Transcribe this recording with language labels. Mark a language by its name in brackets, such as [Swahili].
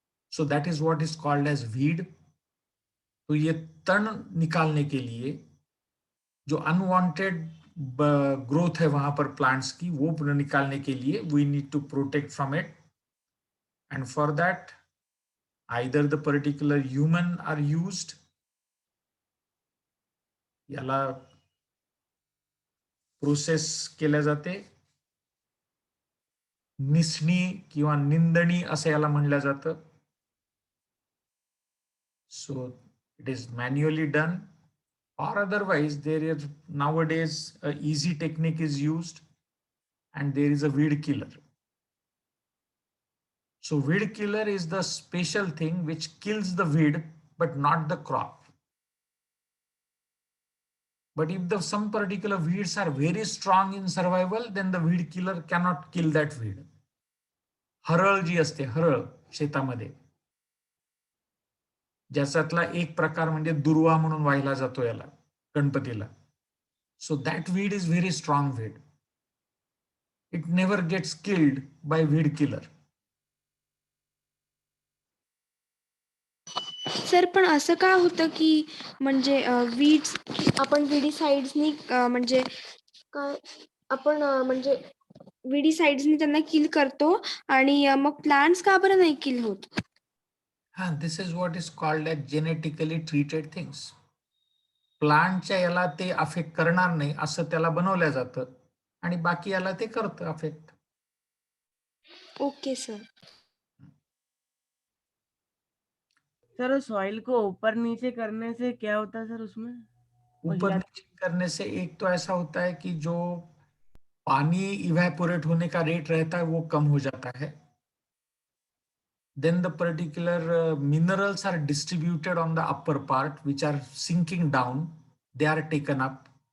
[English] So that is what is called edge weed. [Hindi] तो ये तण निकालने के लिए जो अनवांटेड ग्रोथ है वहां पर प्लांट्स की, वो निकालने के लिए [English] We need to protect from it. And for that either the particular human are used, [Marathi] याला प्रोसेस केल्या जाते. निसणी किंवा निंदणी असं याला म्हणलं जातं. [English] So it is manually done, or otherwise there is nowadays a easy technique is used and there is a weed killer. So weed killer is the special thing which kills the weed but not the crop. But if some particular weeds are very strong in survival, then the weed killer cannot kill that weed. [Marathi] हरळ जी असते, हरळ शेतामध्ये, ज्याच्यातला एक प्रकार म्हणजे दुर्वा म्हणून वाहिला जातो याला गणपतीला. [English] So that weed is very strong weed. It never gets killed by weed killer. [Marathi] Sir पण असं का होतं की म्हणजे वीड्स आपण विडीसाइड्सनी म्हणजे काय आपण म्हणजे विडीसाइड्सनी त्यांना किल करतो आणि मग प्लांट्स का बरं नाही किल होत? [English] हा, this is what is called as genetically treated things. [Marathi] प्लांटच्या याला ते अफेक्ट करणार नाही असं त्याला बनवलं जातं आणि बाकी याला ते करतं affect. Okay sir. [Hindi] Sir soil को ऊपर नीचे करने से क्या होता है सर उसमें? ऊपर नीचे करने से एक तो ऐसा होता है कि जो पानी इवेपोरेट होने का रेट रहता है वो कम हो जाता है. [English] Then the particular minerals are distributed on the upper part which are sinking down, they are taken up.